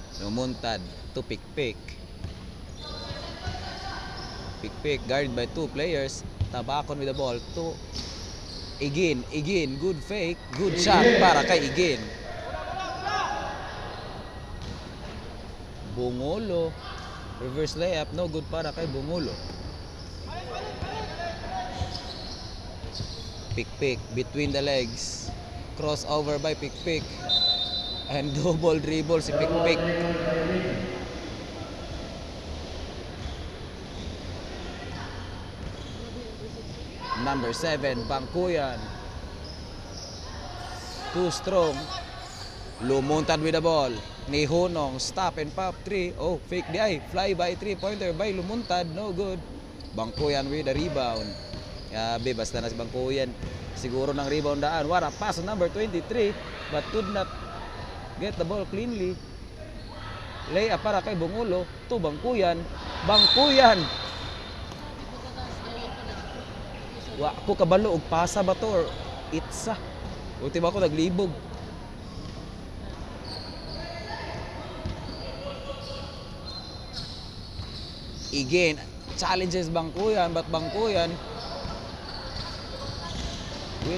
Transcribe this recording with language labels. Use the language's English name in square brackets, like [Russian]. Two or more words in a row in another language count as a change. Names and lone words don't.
[English] Lumuntad to Pikpik. Pikpik guarded by 2 players. Tabakon with the ball to Igin. Good fake, good shot [Cebuano] para kay [English] Igin. Bungulo. Reverse layup, no good [Cebuano] para kay [English] Bungulo. Pikpik between the legs. Crossover by Pikpik. And double dribble si Pikpik. Number 7, Bangkuyan. Too strong. Lumuntad with the ball. Ni Hunong, stop and pop 3. Oh, fake [Cebuano] di ay. [English] Fly by 3-pointer by Lumuntad. No good. Bangkuyan with the rebound. [Cebuano] Yabe, basta na si Bangkuyan. Siguro ng rebound daan. [English] What a pass on number 23. But could not get the ball cleanly. Layup [Cebuano] para kay [English] Bungulo. To Bangkuyan. Bangkuyan. [Cebuano] Wa ko kabalo og pasa ba to or itsa. Ultimo ako naglibog. [English] Again, challenges Bangkuyan, but Bangkuyan wins.